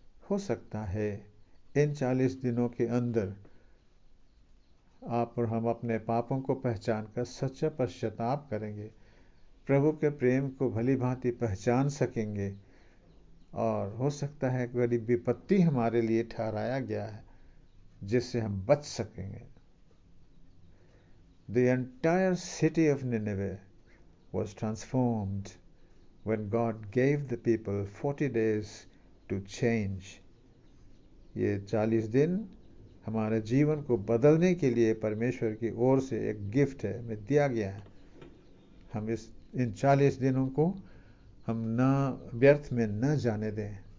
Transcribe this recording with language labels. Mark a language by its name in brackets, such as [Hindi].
[Hindi] हो सकता है इन 40 दिनों के अंदर आप और हम अपने पापों को पहचान कर सच्चा पश्चाताप करेंगे, प्रभु के प्रेम को भली भांति पहचान सकेंगे और हो सकता है कि बड़ी विपत्ति हमारे लिए ठहराया गया है जिससे हम बच सकेंगे। [English] The entire city of Nineveh was transformed when God gave the people 40 days to change. [Hindi] ये 40 दिन हमारे जीवन को बदलने के लिए परमेश्वर की ओर से एक गिफ्ट है, हमें दिया गया है। हम इन 40 दिनों को हम व्यर्थ में न जाने दें।